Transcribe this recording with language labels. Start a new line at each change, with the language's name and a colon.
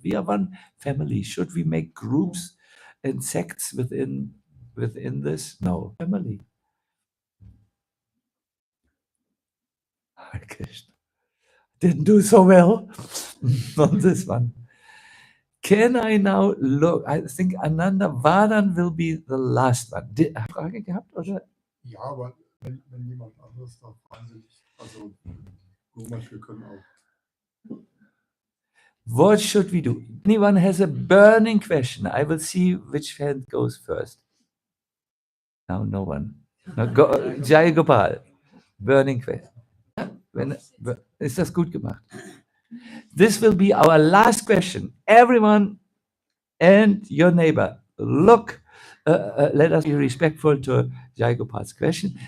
English: We are one family. Should we make groups and sects within this? No. Family. Hare Krishna. Didn't do so well on this one. Can I now look? I think Ananda Vadan will be the last one.
German: Frage gehabt, oder? Ja, aber wenn jemand anderes da wahnsinnig, also wir können auch.
English: What should we do? Anyone has a burning question? I will see which hand goes first. Now, no one. No, go, Jai Gopal. Burning question.
German: Ist das gut gemacht?
English: This will be our last question. Everyone and your neighbor, look, let us be respectful to Jai Gopal's question.